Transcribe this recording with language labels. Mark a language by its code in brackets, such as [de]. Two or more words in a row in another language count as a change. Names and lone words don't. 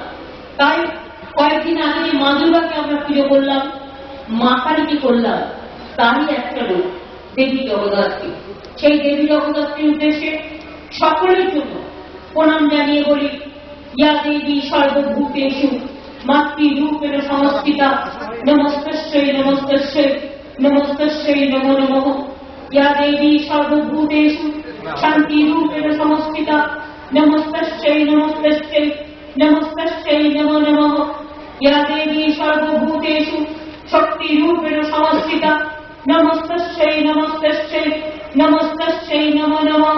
[bn] তাই কয়েকদিন আগে যে মা দুর্গাকে আমরা পুজো করলাম, মা কালীকে করলাম, তারই একটা রূপ দেবী জগদ্ধাত্রী। সেই দেবী জগদ্ধাত্রীর উদ্দেশ্যে সকলের জন্য প্রণাম জানিয়ে বলি, [sa] ইয়া দেবী সর্বভূতেষু মাতৃরূপেণ সংস্থিতা, নমস্তস্যৈ নমস্তস্যৈ নমস্তস্যৈ নমো নমঃ। ইয়া দেবী সর্বভূতেষু শান্তিরূপেণ সংস্থিতা, নমস্তস্যৈ নমস্তস্যৈ নমস্তস্যৈ নমো নমঃ। ইয়া দেবী সর্বভূতেষু শক্তিরূপেণ সংস্থিতা, নমস্তস্যৈ নমস্তস্যৈ নমস্তস্যৈ নমো নমঃ।